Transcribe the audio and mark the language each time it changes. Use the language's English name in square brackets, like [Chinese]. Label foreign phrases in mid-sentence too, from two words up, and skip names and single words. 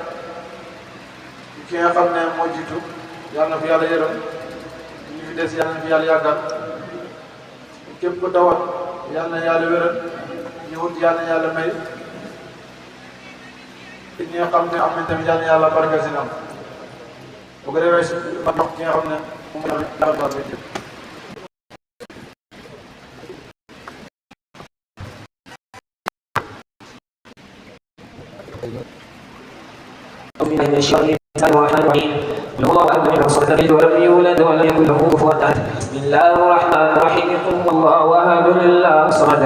[Wolof] ki nga xam ne moo jiitu yàlla na fi yàlla yërëm ñu fi des yàlla na fi yàlla yàggal képp ku tawat yàlla na yàlla wéral ñu wut yàlla na yàlla may ñi nga xam ne am nañ tamit yàlla na yàlla barkeel si ñoom bu ko defee si ma jox ki nga xam ne moom la yàlla bi [Arabic] من الشر الرحمن الرحيم قل هو الله احد صمد ولم يولد ولم يكن له كفوا احد بسم الله الرحمن الرحيم قل هو الله احد الله الصمد